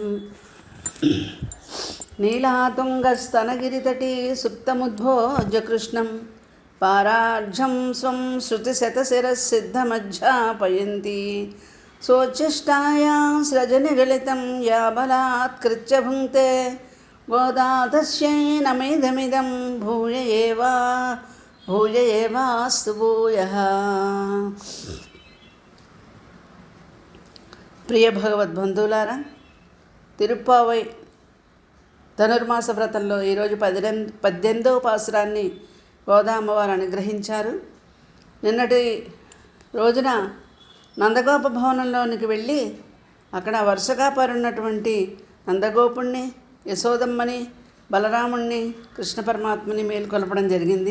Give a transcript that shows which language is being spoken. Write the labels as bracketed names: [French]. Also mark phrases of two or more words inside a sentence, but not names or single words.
[Sanskrit] नीलातुङ्गस्तनगिरितटी सुप्तमुद्बोध्य कृष्णं पारार्थ्यं स्वं श्रुतिशतशिरस्सिद्धमध्यापयन्ती स्वोच्छिष्टायां स्रजि निगलितं या बलात्कृत्य भुङ्क्ते गोदातस्यै नमेदमिदं भूय एवास्तु भूयः. [Telugu] ప్రియ భగవద్బంధువులారా, తిరుప్పావై ధనుర్మాస వ్రతంలో ఈరోజు 18వ పాసురాన్ని గోదా అమ్మవారు అనుగ్రహించారు. నిన్నటి రోజున నందగోప భవనంలోనికి వెళ్ళి అక్కడ వరుసగా పరున్నటువంటి నందగోపుణ్ణి, యశోదమ్మని, బలరాముణ్ణి, కృష్ణ పరమాత్మని మేల్కొల్పడం జరిగింది.